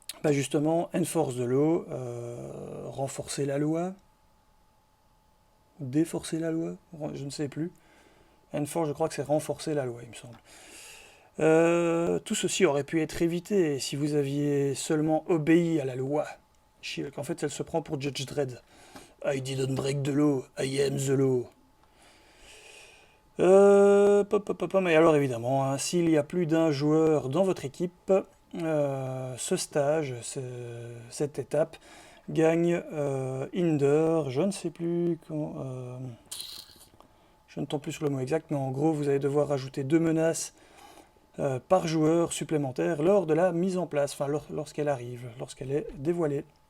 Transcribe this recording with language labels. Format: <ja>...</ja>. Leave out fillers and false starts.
<fr>Justement, enforce de l'eau, renforcer la loi, déforcer la loi, je ne sais plus. Enforce, je crois que c'est renforcer la loi, il me semble. Tout ceci aurait pu être évité si vous aviez seulement obéi à la loi. En fait, elle se prend pour Judge Dredd.</fr> <en>I didn't break the law, I am the law.</en> <fr>Mais alors évidemment, hein, s'il y a plus d'un joueur dans votre équipe, ce stage, cette étape, gagne Hinder, je ne sais plus quand, je ne tombe plus sur le mot exact, mais en gros vous allez devoir rajouter 2 menaces par joueur supplémentaire lors de la mise en place, enfin lorsqu'elle arrive, lorsqu'elle est dévoilée.</fr>